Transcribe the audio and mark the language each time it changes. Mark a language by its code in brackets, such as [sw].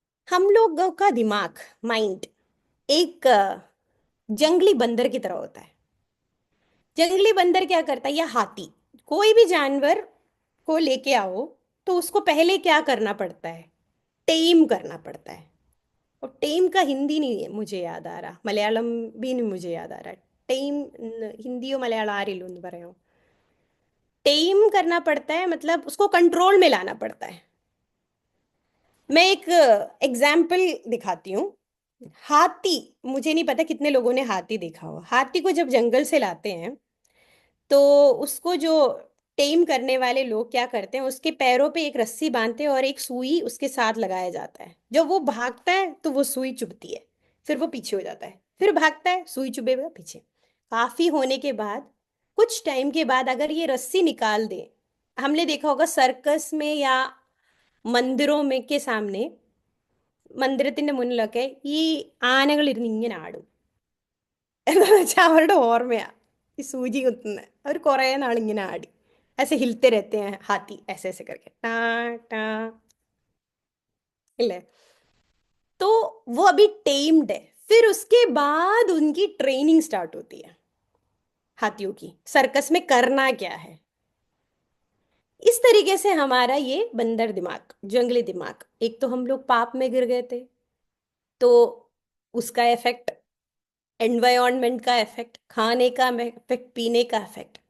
[hi] हम लोगों का दिमाग, माइंड, एक जंगली बंदर की तरह होता है. जंगली बंदर क्या करता है, या हाथी, कोई भी जानवर को लेके आओ तो उसको पहले क्या करना पड़ता है, टेम करना पड़ता है. और टेम का हिंदी नहीं है मुझे याद आ रहा, मलयालम भी नहीं मुझे याद आ रहा. [ml] टेम हिंदियो मलयाളം ആരിലും ഒന്ന് പറയോ. [hi] टेम करना पड़ता है मतलब उसको कंट्रोल में लाना पड़ता है. मैं एक एग्जाम्पल दिखाती हूँ. हाथी, मुझे नहीं पता कितने लोगों ने हाथी देखा हो. हाथी को जब जंगल से लाते हैं तो उसको जो टेम करने वाले लोग क्या करते हैं, उसके पैरों पे एक रस्सी बांधते हैं और एक सुई उसके साथ लगाया जाता है. जब वो भागता है तो वो सुई चुभती है, फिर वो पीछे हो जाता है, फिर भागता है, सुई चुभेगा पीछे. काफी होने के बाद, कुछ टाइम के बाद अगर ये रस्सी निकाल दे, हमने देखा होगा सर्कस में या मंदिरों में के सामने, [ml] മന്ദിരത്തിന്റെ മുന്നിലൊക്കെ ഈ ആനകൾ ഇരുന്ന് ഇങ്ങനെ ആടും. എന്താന്ന് വെച്ചാൽ അവരുടെ ഓർമ്മയാ ഈ സൂചി കുത്തുന്നത്. അവർ കുറെ നാൾ ഇങ്ങനെ ആടി. [hi] ऐसे हिलते रहते हैं हाथी, ऐसे ऐसे करके टा टा. इले. तो वो अभी टेम्ड है. फिर उसके बाद उनकी ट्रेनिंग स्टार्ट होती है. हाथियों की सर्कस में करना क्या है. इस तरीके से हमारा ये बंदर दिमाग, जंगली दिमाग, एक तो हम लोग पाप में गिर गए थे तो उसका इफेक्ट, एनवायरनमेंट का इफेक्ट, खाने का इफेक्ट, पीने का इफेक्ट.